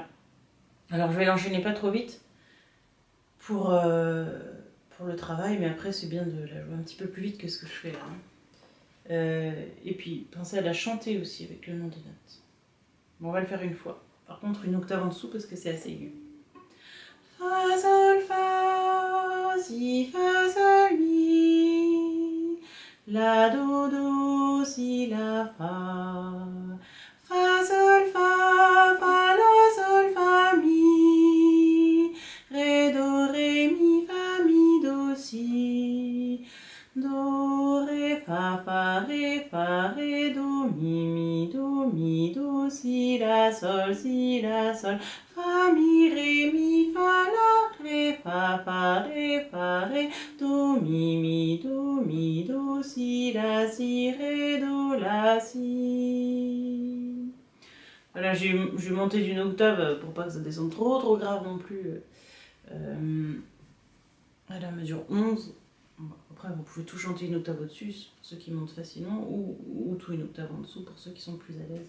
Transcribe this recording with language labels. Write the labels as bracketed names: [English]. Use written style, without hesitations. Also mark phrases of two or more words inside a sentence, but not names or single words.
[French] Alors je vais l'enchaîner pas trop vite pour le travail, mais après c'est bien de la jouer un petit peu plus vite que ce que je fais là. Et puis pensez à la chanter aussi avec le nom des notes. Bon, on va le faire une fois. Par contre une octave en dessous parce que c'est assez aigu. Fa, sol, fa, si, fa, sol, mi, la, do, si, la, fa, fa, sol, fa, la, sol, fa, mi, ré, mi, do, si, do, ré, fa, ré, do, mi, do, si, la, sol, fa, mi, fa, la, ré, fa, ré, do, mi, do, si, ré, do, la, si. Voilà, j'ai monté d'une octave pour pas que ça descende trop grave non plus. À la mesure 11. Après, vous pouvez tout chanter une octave au-dessus, pour ceux qui montent facilement, ou tout une octave en dessous, pour ceux qui sont plus à l'aise.